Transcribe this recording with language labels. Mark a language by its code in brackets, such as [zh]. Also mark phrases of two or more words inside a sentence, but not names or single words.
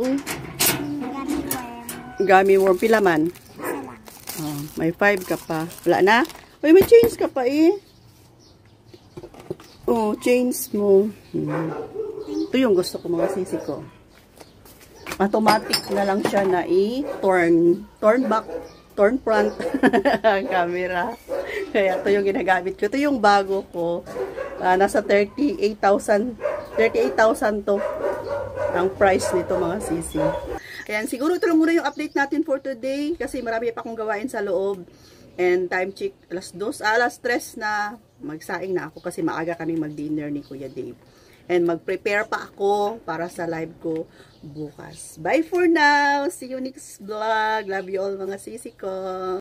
[en] Gami worm. Gami worm. [ceb] Pila man? [tl] Isa lang. Oh, may 5 ka pa. Wala na? Uy, may chains ka pa eh. Oh, chains mo. Ito yung gusto ko mga sisi ko. [en] Automatic [tl] na lang siya na [en] turn back, turn front camera. [tl] Kaya ito yung ginagamit ko. Ito yung bago ko. Nasa 38,000 to ang price nito mga sisi. Ayan, siguro ito lang muna yung update natin [en] for today [tl] kasi marami pa akong gawain sa loob. [en] And time check, [tl] alas 3 na magsaing na ako kasi maaga kaming mag-dinner ni Kuya Dave. And mag-prepare pa ako para sa live ko bukas. [en] Bye for now! See you next vlog! Love you all [tl] mga sisi ko!